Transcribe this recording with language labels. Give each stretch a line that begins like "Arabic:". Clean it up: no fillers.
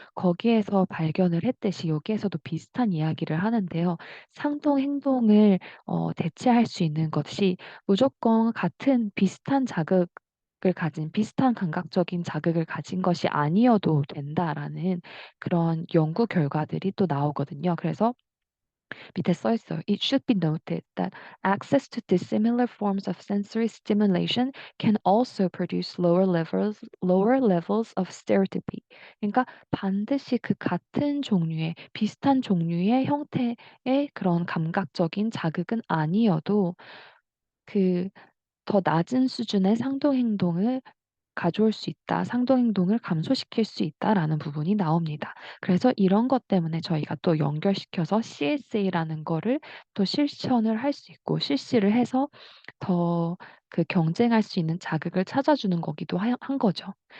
Korean: 거기에서 발견을 했듯이 여기에서도 비슷한 이야기를 하는데요. 상동 행동을 대체할 수 있는 것이 무조건 같은 비슷한 자극을 가진 비슷한 감각적인 자극을 가진 것이 아니어도 된다라는 그런 연구 결과들이 또 나오거든요. 그래서 밑에 써 있어요.
English: It should be noted that access to dissimilar forms of sensory stimulation can also produce lower levels of stereotypy.
Korean: 그러니까 반드시 그 같은 종류의 비슷한 종류의 형태의 그런 감각적인 자극은 아니어도 그 더 낮은 수준의 상동 행동을 가져올 수 있다. 상동 행동을 감소시킬 수 있다라는 부분이 나옵니다. 그래서 이런 것 때문에 저희가 또 연결시켜서 CSA라는 거를 또 실천을 할 수 있고 실시를 해서 더 그 경쟁할 수 있는 자극을 찾아주는 거기도 한 거죠.